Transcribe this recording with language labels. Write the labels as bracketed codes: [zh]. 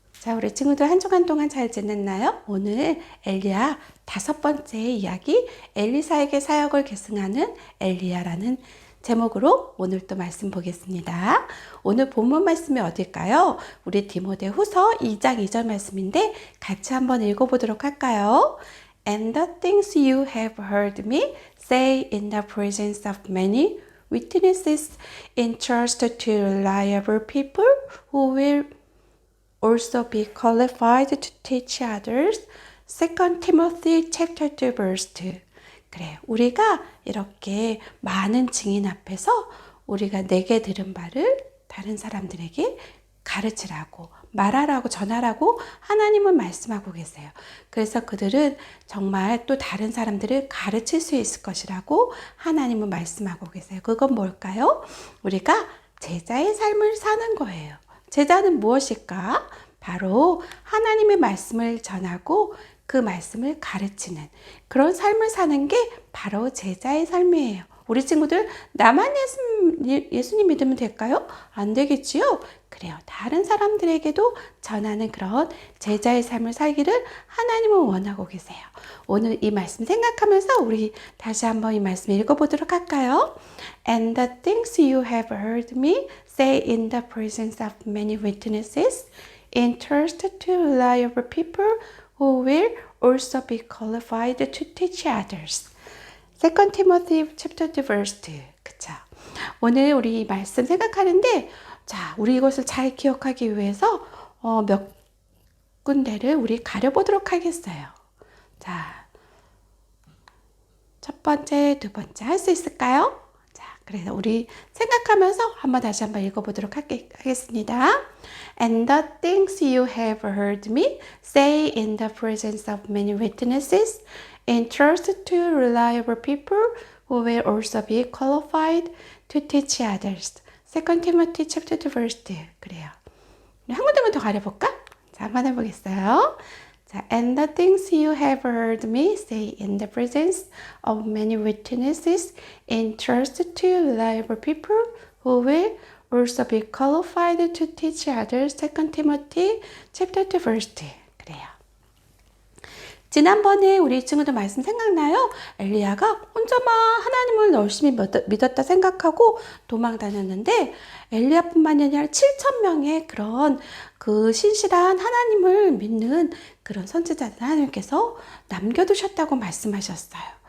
[ko] 자, 우리 친구들 한 주간 동안 잘 지냈나요? 오늘 엘리야 5번째 이야기, 엘리사에게 사역을 계승하는 엘리야라는 제목으로 오늘 또 말씀 보겠습니다. 오늘 본문 말씀이 어딜까요? 우리 디모데후서 2장 2절 말씀인데 같이 한번 읽어보도록 할까요? [en] And the things you have heard me say in the presence of many witnesses, entrust to reliable people who will also be qualified to teach others. 2 Timothy chapter 2 verse 2. [ko] 그래, 우리가 이렇게 많은 증인 앞에서 우리가 내게 들은 바를 다른 사람들에게 가르치라고, 말하라고, 전하라고 하나님은 말씀하고 계세요. 그래서 그들은 정말 또 다른 사람들을 가르칠 수 있을 것이라고 하나님은 말씀하고 계세요. 그건 뭘까요? 우리가 제자의 삶을 사는 거예요. 제자는 무엇일까? 바로 하나님의 말씀을 전하고 그 말씀을 가르치는 그런 삶을 사는 게 바로 제자의 삶이에요. 우리 친구들 나만 예수님 믿으면 될까요? 안 되겠지요? 그래요. 다른 사람들에게도 전하는 그런 제자의 삶을 살기를 하나님은 원하고 계세요. 오늘 이 말씀 생각하면서 우리 다시 한번 이 말씀 읽어보도록 할까요? [en] And the things you have heard me say in the presence of many witnesses, entrust to reliable people who will also be qualified to teach others. 2 Timothy chapter 2 verse 2. [ko] 그쵸? 오늘 우리 말씀 생각하는데, 자, 우리 이것을 잘 기억하기 위해서 몇 군데를 우리 가려보도록 하겠어요. 자, 첫 번째, 두 번째 할 수 있을까요? 자, 그래서 우리 생각하면서 다시 한번 읽어보도록 하겠습니다. [en] And the things you have heard me say in the presence of many witnesses, entrust to reliable people who will also be qualified to teach others. 2 Timothy chapter 2 verse 2. [ko] 그래요. 한 군데만 더 가려볼까? 자, 한번 해보겠어요. [en] 자, and the things you have heard me say in the presence of many witnesses, entrust to reliable people who will also be qualified to teach others. 2 Timothy chapter 2 verse 2. [ko] 그래요. 지난번에 우리 친구들 말씀 생각나요? 엘리야가 혼자만 하나님을 열심히 믿었다 생각하고 도망 다녔는데 엘리야뿐만이 아니라 7,000명의 그런 그 신실한 하나님을 믿는 그런 선지자들 하나님께서 남겨두셨다고 말씀하셨어요.